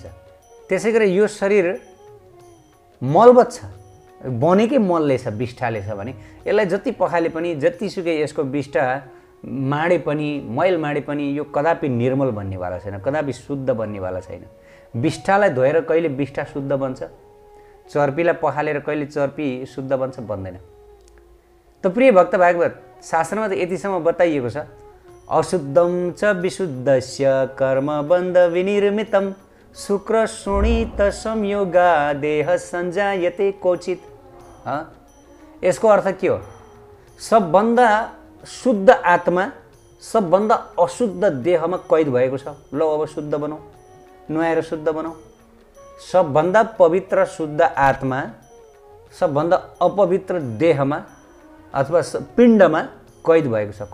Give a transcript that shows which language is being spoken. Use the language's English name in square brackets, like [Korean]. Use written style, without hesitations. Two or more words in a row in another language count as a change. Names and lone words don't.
[Nepali] त्यसै गरी यो शरीर मलबत छ, बनेकै मलले छ, बिष्ठाले छ भने यसलाई जति पखाले पनि, जतिसुकै यसको बिष्ठा माडे पनि, मैल माडे पनि यो कदापि निर्मल बन्नेवाला छैन, कदापि शुद्ध बन्नेवाला छैन। बिष्ठालाई धोएर कहिले बिष्ठा शुद्ध बन्छ? चर्पीलाई पखालेर कहिले चर्पी शुद्ध बन्छ? बन्दैन। त प्रिय भक्त भागवत, शास्त्रमा त यतिसम्म बताइएको छ, [Sanskrit] अशुद्धम च विशुद्धस्य कर्मबन्ध विनिर्मितम शुक्र शोणित संयोगा देह सञ्जायते क्वचित। [Nepali] यसको अर्थ के हो? सबभन्दा शुद्ध आत्मा सबभन्दा अशुद्ध देहमा कैद भएको छ। ल अब शुद्ध बनाऊ, नुहाएर शुद्ध बनाऊ। सबभन्दा पवित्र शुद्ध आत्मा सबभन्दा अपवित्र देहमा अथवा पिण्डमा कैद भएको छ।